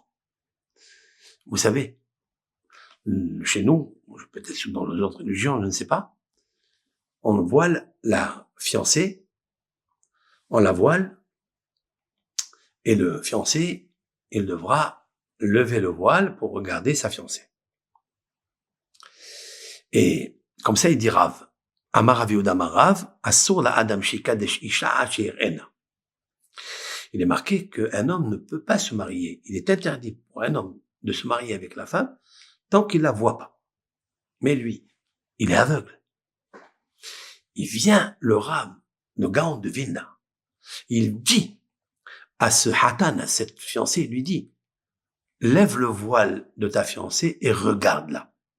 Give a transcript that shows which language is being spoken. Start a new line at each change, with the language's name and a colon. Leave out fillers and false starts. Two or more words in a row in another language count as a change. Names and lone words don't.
French: Vous savez, chez nous, peut-être dans les autres religions, je ne sais pas, on voile la fiancée, on la voile, et le fiancé, il devra lever le voile pour regarder sa fiancée. Et comme ça, il dit
Hebrew: Rav, אמר רב יהודה אמר רב אסור לאדם שיקדש אשה אשר אינה.
French: Il est marqué qu'un homme ne peut pas se marier. Il est interdit pour un homme de se marier avec la femme tant qu'il la voit pas. Mais lui, il est aveugle. Il vient, le Rav, le Gaon de Vilna. Il dit à ce Hatan, à cette fiancée, il lui dit, lève le voile de ta fiancée et regarde-la.